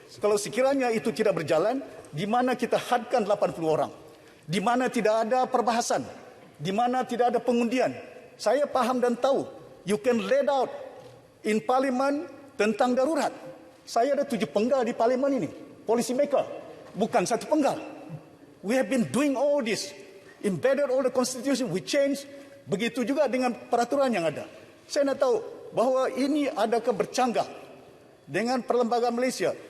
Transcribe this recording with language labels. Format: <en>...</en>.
<ms>Kalau sekiranya itu tidak berjalan, di mana kita hadkan 80 orang, di mana tidak ada perbahasan, di mana tidak ada pengundian. Saya paham dan tahu,</ms> <en>you can let out in Parliament</en> <ms>tentang darurat. Saya ada 7 penggal di Parlimen ini, policy maker, bukan satu penggal.</ms> <en>We have been doing all this, embedded all the constitution, we change.</en> <ms>Begitu juga dengan peraturan yang ada. Saya nak tahu bahawa ini adakah bercanggah dengan perlembagaan Malaysia.</ms>